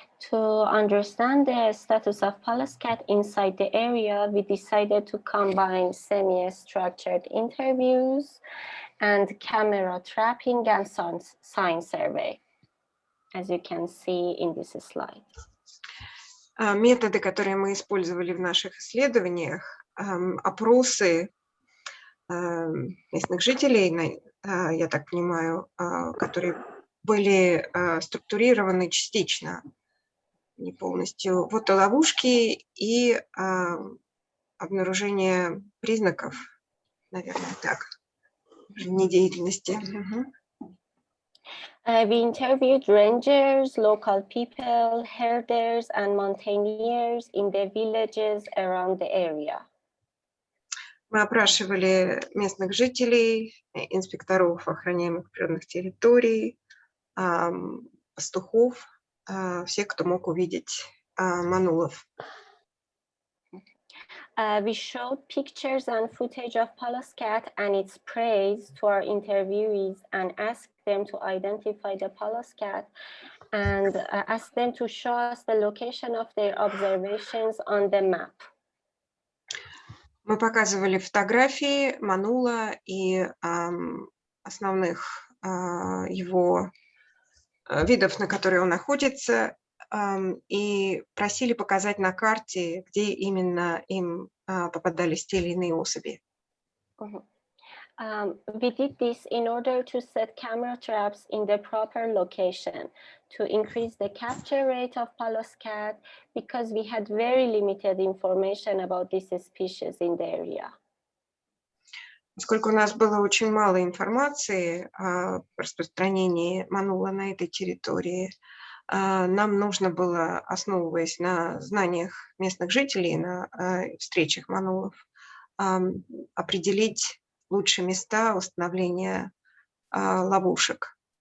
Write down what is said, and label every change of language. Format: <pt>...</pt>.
<en>To understand the status of Pallas cat inside the area, we decided to combine semi-structured interviews and camera trapping and sign survey, as you can see in this slide.</en> <ru>Методы, которые мы использовали в наших исследованиях, опросы местных жителей, я так понимаю, которые были структурированы частично, не полностью, фотоловушки и обнаружение признаков, наверное, так, жизнедеятельности.</ru> <en>We interviewed rangers, local people, herders, and mountaineers in the villages around the area.</en> <ru>Мы опрашивали местных жителей, инспекторов охраняемых природных территорий, пастухов, всех, кто мог увидеть манулов.</ru> <en>We showed pictures and footage of Pallas cat and its prey to our interviewees and asked them to identify the Pallas cat and asked them to show us the location of their observations on the map.</en> <ru>Мы показывали фотографии манула и основных его видов, на которые он находится, и просили показать на карте, где именно им попадались те или иные особи.</ru> <en>We did this in order to set camera traps in the proper location to increase the capture rate of Pallas cat because we had very limited information about this species in the area.</en> <ru>Поскольку у нас было очень мало информации о распространении манула на этой территории, нам нужно было, основываясь на знаниях местных жителей, на встречах манулов, определить лучшие места установления ловушек.</ru>